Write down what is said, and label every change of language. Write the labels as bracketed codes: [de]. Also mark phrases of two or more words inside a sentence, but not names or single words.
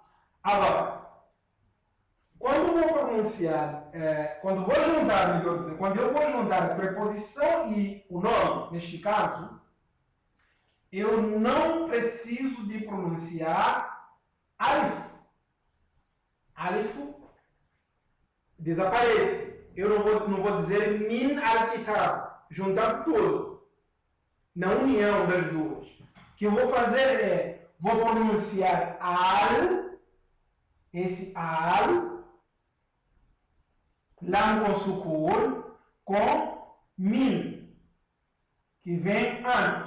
[pt] Agora, quando vou pronunciar, quando vou juntar, melhor dizer, quando eu vou juntar a preposição e o nome, neste caso, eu não preciso de pronunciar alif. Alif desaparece. Eu não vou dizer [ar] من الكتاب, [pt] juntar tudo, na união das duas. O que eu vou fazer é, vou pronunciar al, esse al, lam com sukun, com min, que vem antes.